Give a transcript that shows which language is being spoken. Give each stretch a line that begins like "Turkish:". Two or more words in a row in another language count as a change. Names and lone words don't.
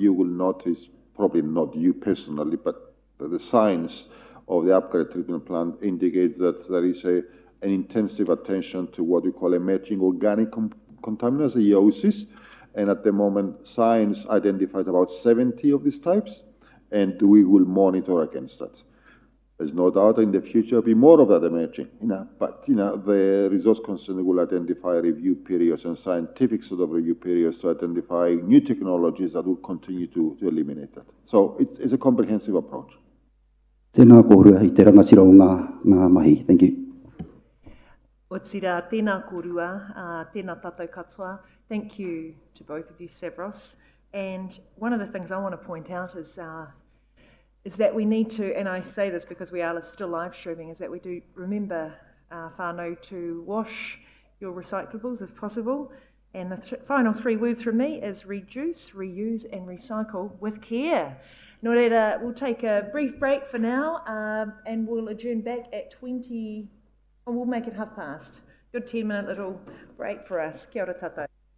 English: You will notice, probably not you personally, but the science of the upgrade treatment plant indicates that there is an intensive attention to what we call emerging organic contaminants, EOCs, and at the moment science identified about 70 of these types, and we will monitor against that. There's no doubt in the future there'll be more of that emerging, but the resource consent will identify review periods and scientific sort of review periods to identify new technologies that will continue to eliminate that. So it's a comprehensive approach.
Māori: Tēnā kōrua i te rangatira o ngā mahi.
English: Thank you.
Māori: O tira, tēnā kōrua, tēnā tātou katoa.
English: Thank you to both of you, Stavros. And one of the things I want to point out is that we need to, and I say this because we are still live streaming, is that we do remember, whānau, to wash your recyclables if possible. And the final 3 words from me is reduce, reuse and recycle with care.
Māori: Nō reira,
English: we'll take a brief break for now, and we'll adjourn back at 20, or we'll make it past. Good 10-minute little break for us.
Māori: Kia ora tātou.